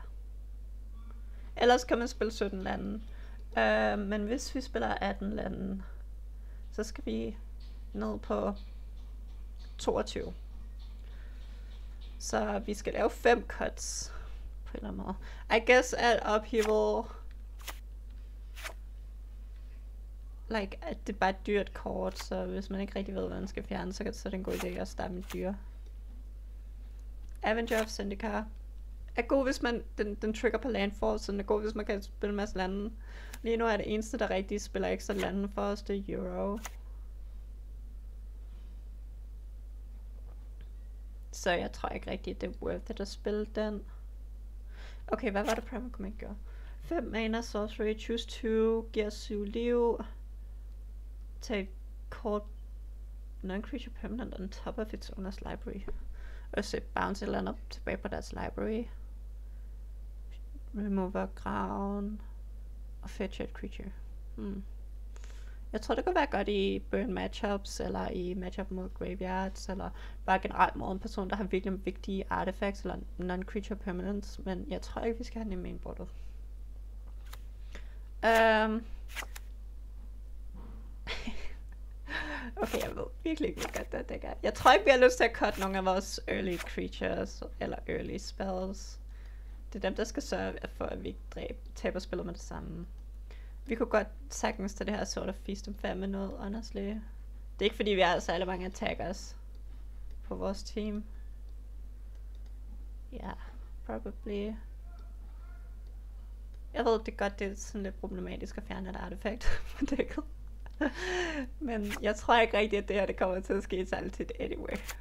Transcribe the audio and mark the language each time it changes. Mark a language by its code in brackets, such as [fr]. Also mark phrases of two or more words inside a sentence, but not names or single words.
[da] Ellers kan man spille 17 lande. Men hvis vi spiller 18 lande, så skal vi ned på 22. Så vi skal lave 5 cuts på en eller anden måde. [en] I guess at upheaval, like, [da] at det er bare et dyrt kort, så hvis man ikke rigtig ved, hvad man skal fjerne, så er det en god idé at starte med dyr. Avenger of Zendikar er god, hvis man, den trigger på landfall, så den er god, hvis man kan spille en masse lande. Lige nu er det eneste, der rigtig spiller ekstra lande for os, det er Euro. Så jeg tror ikke rigtigt, det er [en] worth it [da] at spille den. Okay, hvad var det Primal Command gjorde? 5 mana, sorcery, choose 2, giver 7 liv. Tag et kort [en] non-creature permanent on top of its owner's library. [da] Og så bounce et eller andet tilbage på deres library. Remover graven. Og fetch et creature. Jeg tror, det kan være godt i [en] burn matchups, [da] eller i matchup mod graveyards, eller bare generelt mod en person, der har virkelig vigtige artifacts, eller [en] non-creature permanents, [da] men jeg tror ikke, vi skal have den i mainboardet. Okay, jeg ved virkelig ikke, hvor godt det dækker. Jeg tror ikke, vi har lyst til at cut nogle af vores [en] early creatures, [da] eller [en] early spells. [da] Det er dem, der skal sørge for, at vi ikke taber spillet med det samme. Vi kunne godt sagtens tage det her [en] sort of feast and famine [da] ud, honestly. Det er ikke fordi, vi har særlig mange attackers på vores team. [en] Ja, yeah, probably. [da] Jeg ved det godt, det er sådan lidt problematisk at fjerne et artefakt på dækket. Men jeg tror ikke rigtigt, at det her det kommer til at ske særligt tit anyway.